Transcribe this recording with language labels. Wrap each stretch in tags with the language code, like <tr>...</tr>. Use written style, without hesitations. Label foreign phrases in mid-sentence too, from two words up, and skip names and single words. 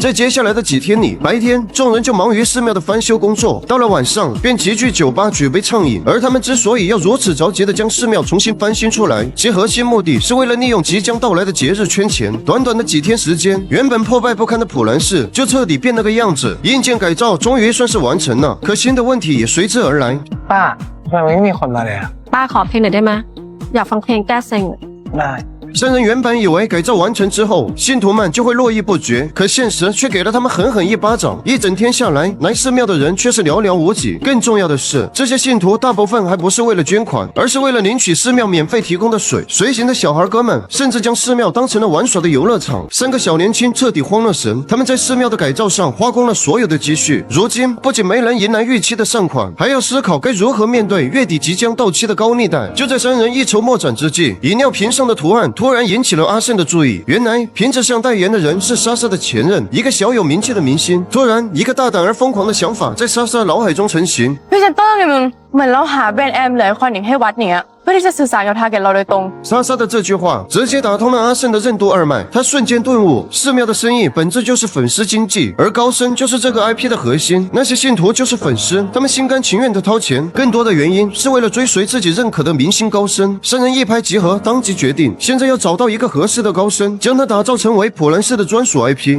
<zh>在接下来的几天里，白天众人就忙于寺庙的翻修工作，到了晚上便齐聚酒吧举杯畅饮。而他们之所以要如此着急地将寺庙重新翻新出来，其核心目的是为了利用即将到来的节日圈钱。短短的几天时間，原本破敗不堪的普蘭氏就徹底變了個樣子，硬件改造終於算是完成了，可新的問題也隨之而來。</zh> <th>ป้าทำไมไม่มีคนมาเลยอะ ป้าขอเพลงหน่อยได้ไหมอยากฟังเพลงแก้เซ็ง ได้</th> <zh>三人原本以为改造完成之后，信徒们就会络绎不绝，可现实却给了他们狠狠一巴掌。一整天下来，来寺庙的人却是寥寥无几。更重要的是，这些信徒大部分还不是为了捐款，而是为了领取寺庙免费提供的水。随行的小孩哥们甚至将寺庙当成了玩耍的游乐场。三个小年轻彻底慌了神，他们在寺庙的改造上花光了所有的积蓄，如今不仅没能迎来预期的善款，还要思考该如何面对月底即将到期的高利贷。就在三人一筹莫展之际，饮料瓶上的图案突然引起了阿胜的注意。原来瓶子上代言的人是莎莎的前任，一个小有名气的明星。突然，一个大胆而疯狂的想法在莎莎脑海中成型。</zh> <th>พรีเซนเตอร์ไงมึงเหมือนเราหาแบรนด์แอมเลยคอนหนิงให้วัดเนี้ยเพื่อที่จะสื่อสารกับทาร์เก็ตเราโดยตรง</th> <zh>莎莎的这句话直接打通了阿胜的任督二脉，他瞬间顿悟，寺庙的生意本质就是粉丝经济，而高僧就是这个 IP 的核心，那些信徒就是粉丝，他们心甘情愿的掏钱，更多的原因是为了追随自己认可的明星高僧。三人一拍即合，当即决定，现在要找到一个合适的高僧，将他打造成为普兰氏的专属 IP。</zh>